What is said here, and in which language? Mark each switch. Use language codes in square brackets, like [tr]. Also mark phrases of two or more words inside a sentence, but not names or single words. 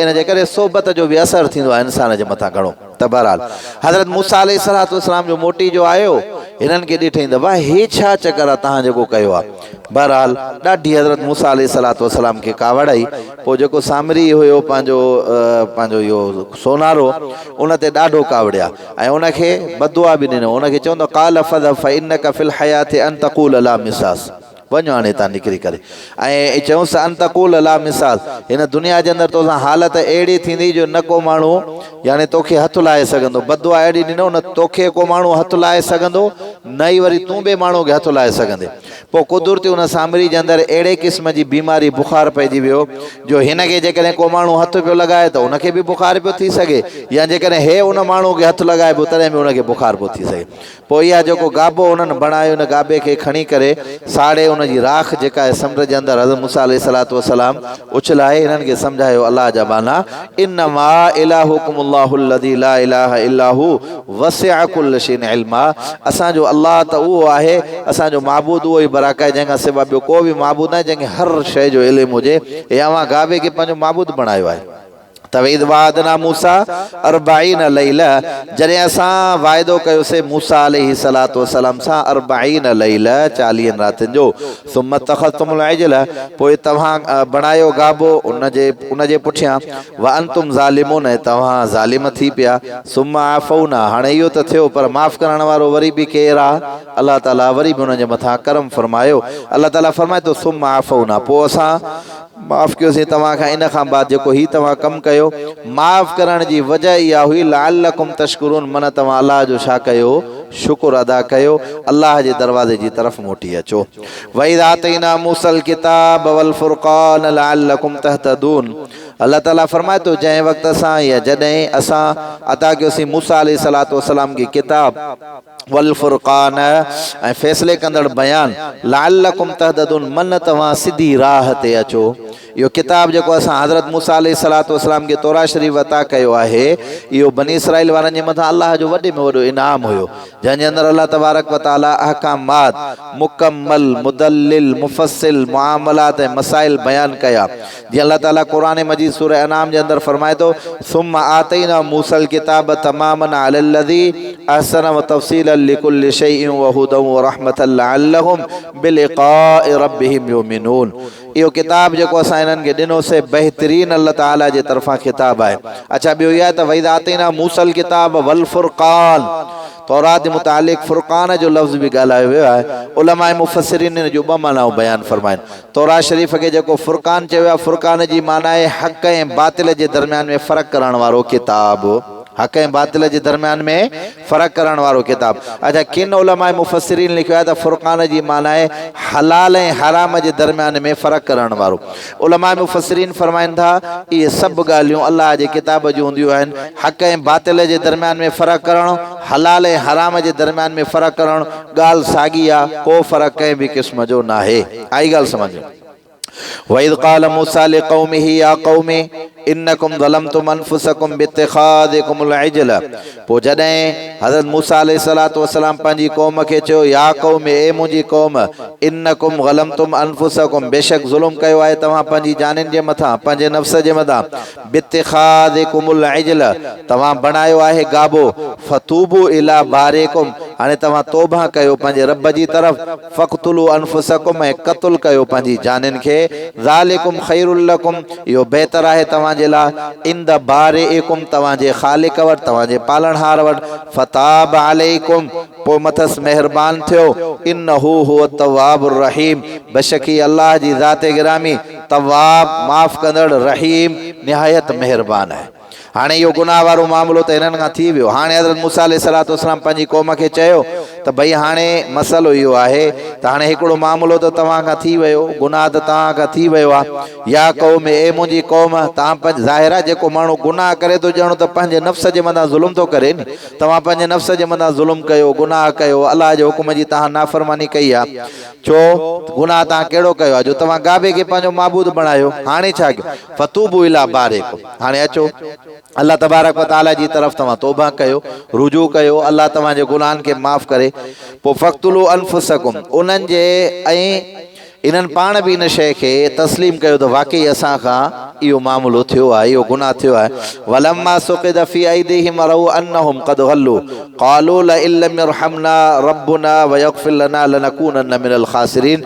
[sd] इन जे करे सोबत जो बि असरु थींदो आहे इंसान जे मथां घणो। त बहरहाल हज़रत मूसा अलैहिस्सलाम जो मोटी जो आयो, हिननि खे ॾिठईं त वाह हे छा चकर आहे तव्हां जेको कयो आहे। बहरहाल ॾाढी हज़रत मूसा अलैहिस्सलाम खे कावड़ आई। पोइ जेको सामरी हुयो पंहिंजो इहो सोनारो, उन ते ॾाढो कावड़िया ऐं उनखे बदुआ बि ॾिनो। उनखे चवंदो [ar] قال فاذهب فإن لك في الحياة أن تقول لا مساس. [sd] वञो हाणे हितां निकिरी करे ऐं चयूंसि [ar] أن تقول لا مساس, [sd] हिन दुनिया जे अंदरि तोसां हालत अहिड़ी थींदी जो न को माण्हू यानी तोखे हथु लाहे सघंदो। बदुआ अहिड़ी ॾिनो, न तोखे को माण्हू हथु लाहे सघंदो, न ई वरी तूं बि माण्हू खे हथु लाहे सघंदे। पोइ कुदरती उन सामरी जे अंदरि अहिड़े क़िस्म जी बीमारी बुख़ार पइजी वियो जो हिनखे जेकॾहिं को माण्हू हथु पियो लॻाए त उनखे बि बुख़ार पियो थी सघे, या जेकॾहिं हे उन माण्हू खे हथु लॻाए पियो तॾहिं बि उनखे बुख़ार पियो थी सघे। पोइ इहा जेको गाबो उन्हनि बणायो, उन गाबे खे खणी करे साड़े उनजी राख जेका आहे समुंड जे अंदरि हज़रत मूसा अलैहिस्सलाम उछलाए हिननि खे सम्झायो अलाह जा बाना [ar] إنما إلهكم الله الذي لا إله إلا هو وسع كل شيء علما. [sd] असांजो अलाह त उहो आहे, असांजो माबूद उहो ई बराक आहे जंहिंखां सवाइ ॿियो को बि माबूद आहे, जंहिंखे हर शइ जो इल्मु हुजे। हे अवां गाबे खे पंहिंजो माबूद बणायो आहे। [ar] وإذ واعدنا موسى 40 ليلة, [sd] जॾहिं असां वाइदो कयोसीं मूसा अलैहिस्सलाम सां 40 लैला 40 रातियुनि जो। [ar] ثم اتخذتم العجل, [sd] पोइ तव्हां बणायो गाबो उनजे पुठियां। [ar] وأنتم ظالمون, [sd] तव्हां ज़ालिम थी पिया। [ar] ثم عفونا, [sd] हाणे इहो त थियो पर माफ़ करण वारो वरी बि केरु आहे? अलाह ताला वरी बि उनजे मथां करम फरमायो। अलाह ताला फरमाए थो [ar] ثم عفونا, [sd] पोइ असां माफ़ कयोसीं तव्हां खां। इन खां बाद जेको ही तव्हां कमु कयो, माफ़ करण जी वजह इहा हुई [ar] لعلكم تشكرون, [sd] मन तव्हां अलाह जो छा कयो? शुक्र अदा कयो, अलाह जे दरवाज़े जी तरफ़ मोटी अचो। [ar] وإذ آتينا موسى الكتاب والفرقان لعلكم تهتدون, [sd] अल्लाह ताला फरमाए तो जै वक्त असां या जॾहिं असां अता कयोसीं मूसा [ar] عليه الصلاة والسلام [sd] की [ar] الكتاب والفرقان [sd] ऐं फैसले कंदड़ बयान [ar] لعلكم تهتدون [sd] मन तव्हां सिधी राह ते अचो। इहो किताब जेको असां हज़रत मूसा [ar] عليه الصلاة والسلام [sd] खे तौरात शरीफ़ अता कयो आहे इहो बनी इसराइल वारनि जे मथां अल्लाह जो वॾे में वॾो इनाम हुयो, जंहिंजे अंदरि [ar] الله تبارك وتعالى [sd] अहकामात मुकम्मल मुदल्लिल मुफ़स्सिल मुआमलात ऐं मसाइल बयान कया। जीअं अल्लाह ताला क़ुरान मजीद सूरह अनाम जे अंदरि फरमाए थो [ar] ثم آتينا موسى الكتاب تماما على الذي أحسن وتفصيلا لكل شيء وهدى ورحمة لعلهم بلقاء ربهم يؤمنون. [sd] इहो किताब जेको असां इन्हनि खे ॾिनोसीं बहितरीन अल्लाह ताला जे तरफ़ां किताब आहे। अच्छा ॿियो इहा त [ar] وإذ آتينا موسى الكتاب والفرقان, [sd] तौरात जे मुतालिक़ फुरकान जो लफ़्ज़ बि ॻाल्हायो वियो आहे। उलमाए मुफ़स्सिरीन इन जो ॿ मानाऊं बयानु फरमाइनि। तौरात शरीफ़ खे जेको फुरकान चयो आहे, फुरकान जी माना आहे हक़ ऐं बातिल जे दरमियान में फ़र्क़ु करण वारो किताब, हक़ ऐं बातिल जे दरमियान में फ़र्क़ु करण वारो किताब। अच्छा किन उलमाए मुफ़स्सिरीन लिखियो आहे त फुरकान जी माना आहे हलाल ऐं हराम जे दरमियान में फ़र्क़ु करण वारो। उलमाए मुफ़स्सिरीन फरमाइनि था इहे सभु ॻाल्हियूं अल्लाह जे किताब जूं हूंदियूं आहिनि। हक़ ऐं बातिल जे दरमियान में फ़र्क़ु करणु, हलाल ऐं हराम जे दरमियान में फ़र्क़ु करणु ॻाल्हि साॻी आहे, को फ़र्क़ु कंहिं बि क़िस्म जो न आहे। आई ॻाल्हि सम्झो। [ar] وإذ قال موسى لقومه يا قوم إنكم ظلمتم أنفسكم باتخاذكم العجل. [sd] पोइ जॾहिं हज़रत मूसा [ar] عليه الصلاة والسلام [sd] पंहिंजी क़ौम खे चयो या क़ौम ए मुंहिंजी क़ौम [ar] إنكم ظلمتم أنفسكم [sd] बेशक ज़ुल्म कयो आहे तव्हां पंहिंजी जानिन जे मथां, पंहिंजे नफ़्स जे मथां, [ar] باتخاذكم العجل [sd] तव्हां बणायो आहे गाबो, [ar] فتوبوا إلى بارئكم [sd] हाणे तव्हां तौबा कयो पंहिंजे रब जी तरफ़, [ar] فاقتلوا أنفسكم [sd] ऐं क़त्ल कयो पंहिंजी जानिन खे, [ar] ذلكم خير لكم [sd] इहो बहितर आहे तव्हां जे लाइ, [ar] عند بارئكم [sd] तव्हांजे ख़ालिक वटि, तव्हांजे पालनहार वटि, [ar] فتاب عليكم [sd] पोइ मथस मेहरबान थियो, [ar] إنه هو التواب الرحيم [sd] बेशक ही अल्लाह जी ज़ात गिरामी तव्वाब माफ़ कंदड़ रहीम निहायत मेहरबान आहे। हाणे इहो गुनाह वारो मामलो त हिननि खां थी वियो। हाणे हज़रत मूसा [ar] عليه الصلاة والسلام [sd] पंहिंजी क़ौम खे चयो त भई हाणे मसइलो इहो आहे त हाणे हिकिड़ो मामलो त तव्हां खां थी वियो, गुनाह त तव्हां खां थी वियो आहे। या क़ौम ए मुंहिंजी क़ौम तव्हां पंहिंजे ज़ाहिर आहे जेको माण्हू गुनाह करे थो ॼणो त पंहिंजे नफ़्स जे मथां ज़ुल्म थो करे नी। तव्हां पंहिंजे नफ़्स जे मथां ज़ुल्म कयो, गुनाह कयो, अलाह जे हुकुम जी तव्हां नाफ़रमानी कई आहे। छो गुनाह तव्हां कहिड़ो कयो आहे जो तव्हां गाबे खे पंहिंजो माबूद बणायो। हाणे छा कयो, [ar] فتوبوا إلى بارئكم [sd] हाणे अचो [ar] الله تبارك وتعالى [sd] जी तरफ़ तव्हां तौबा कयो, रुजू कयो, अल्लाह तव्हांजे गुनाहनि खे माफ़ करे। पोइ [ar] فاقتلوا أنفسكم [sd] उन्हनि जे ऐं इन्हनि पाण बि इन शइ खे तस्लीम कयो त वाकई असां खां इहो मामलो थियो आहे, इहो गुनाह थियो आहे। [ar] ولما سقط في أيديهم ورأوا أنهم قد ضلوا قالوا لئن لم يرحمنا ربنا ويغفر لنا لنكونن من الخاسرين.